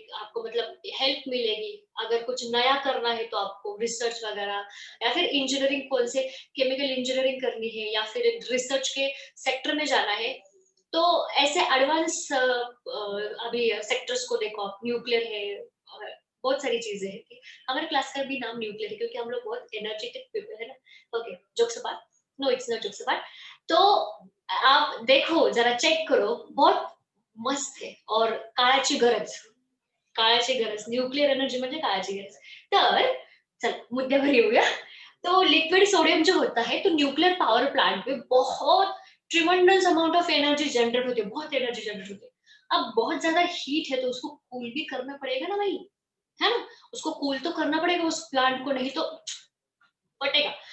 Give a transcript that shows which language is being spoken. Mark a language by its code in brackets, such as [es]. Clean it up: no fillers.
[hi] आपको मतलब हेल्प मिलेगी। अगर कुछ नया करना है तो आपको रिसर्च वगैरह, या फिर इंजीनियरिंग, कौन से केमिकल इंजीनियरिंग करनी है, या फिर रिसर्च के सेक्टर में जाना है, तो ऐसे एडवांस अभी सेक्टर्स को देखो आप, न्यूक्लियर है, और बहुत सारी चीजें हैं। हमारे क्लास का भी नाम न्यूक्लियर है क्योंकि हम लोग बहुत एनर्जेटिक पीपल है ना। [en] Okay, jokes apart, no it's not jokes apart. [hi] तो आप देखो, जरा चेक करो, बहुत मस्त है। [mr] और काळाची गरज, काळाची गरज, न्यूक्लियर एनर्जी म्हणजे काळाची गरज। तर चल मुद्द्यावर येऊया। [hi] तो लिक्विड सोडियम जो होता है, तो न्यूक्लियर पावर प्लांट में बहुत tremendous amount of energy generate होती है, बहुत एनर्जी जनरेट होती है। अब बहुत ज्यादा हीट है तो उसको कूल भी करना पड़ेगा ना भाई, है ना। उसको कूल तो करना पड़ेगा उस प्लांट को, नहीं तो फटेगा।